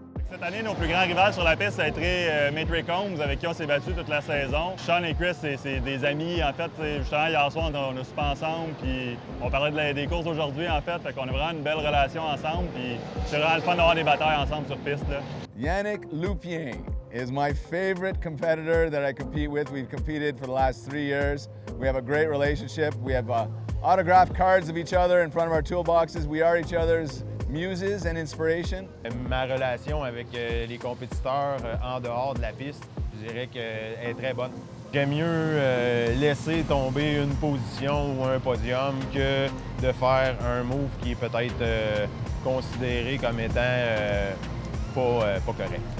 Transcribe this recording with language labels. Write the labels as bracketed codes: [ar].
[fr] Cette année, nos plus grands rivales sur la piste, ça a été Matrix Combs, avec qui on s'est battu toute la saison. Sean et Chris, c'est des amis. En fait, justement, hier soir, on a soupé ensemble, puis on parlait des courses aujourd'hui, en fait. Fait qu'on a vraiment une belle relation ensemble, puis c'est vraiment le fun d'avoir des batailles ensemble sur piste, là. [en] Yannick Lupien is my favorite competitor that I compete with. We've competed for the last 3 years. We have a great relationship. We have autographed cards of each other in front of our toolboxes. We are each other's muses and inspiration. [fr] Ma relation avec les compétiteurs en dehors de la piste, je dirais qu'elle est très bonne. J'aime mieux laisser tomber une position ou un podium que de faire un move qui est peut-être considéré comme étant pas correct.